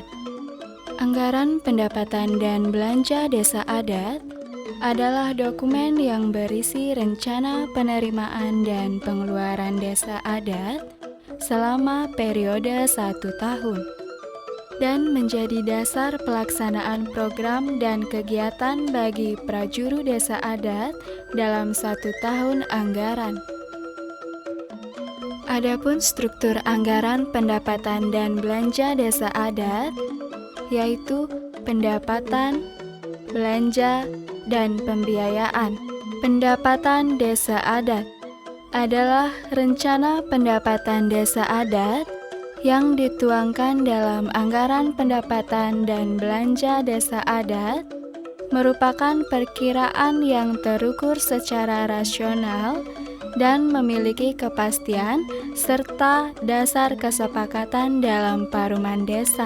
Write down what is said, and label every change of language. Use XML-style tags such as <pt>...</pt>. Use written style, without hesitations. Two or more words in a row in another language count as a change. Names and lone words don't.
<id>Anggaran pendapatan dan belanja desa adat adalah dokumen yang berisi rencana penerimaan dan pengeluaran desa adat selama periode 1 tahun. Dan menjadi dasar pelaksanaan program dan kegiatan bagi prajuru desa adat dalam 1 tahun anggaran. Adapun struktur anggaran pendapatan dan belanja desa adat, yaitu pendapatan, belanja, dan pembiayaan. Pendapatan desa adat adalah rencana pendapatan desa adat yang dituangkan dalam anggaran pendapatan dan belanja desa adat merupakan perkiraan yang terukur secara rasional dan memiliki kepastian serta dasar kesepakatan dalam paruman desa.</id>